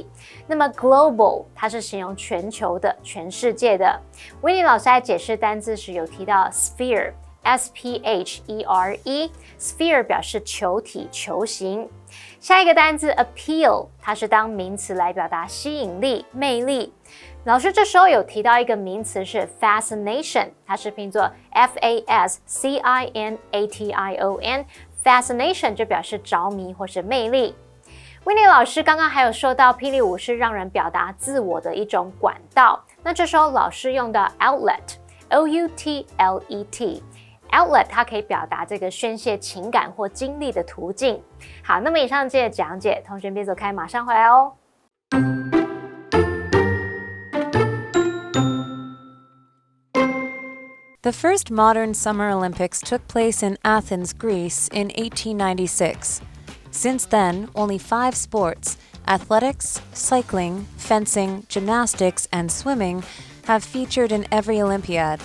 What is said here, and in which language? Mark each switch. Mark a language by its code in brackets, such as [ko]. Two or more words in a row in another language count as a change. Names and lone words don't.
[zh] 那么 global 它是形容全球的、全世界的。Winnie 老师在解释单字时有提到 [en] sphere S-P-H-E-R-E sphere [zh] 表示球体、球形。下一个单字 appeal 它是当名词来表达吸引力、魅力。老师这时候有提到一个名词是 fascination 它是拼作 [en] F-A-S-C-I-N-A-T-I-O-N Fascination [zh] 就表示着迷或是魅力。Winnie 老师刚刚还有说到，霹雳舞是让人表达自我的一种管道。那这时候老师用到 [en] outlet，O-U-T-L-E-T， outlet [zh] 它可以表达这个宣泄情感或精力的途径。好，那么以上这些讲解，同学别走开，马上回来哦。 [en] The first modern Summer Olympics took place in Athens, Greece in 1896. Since then, only 5 sports, athletics, cycling, fencing, gymnastics, and swimming, have featured in every Olympiad.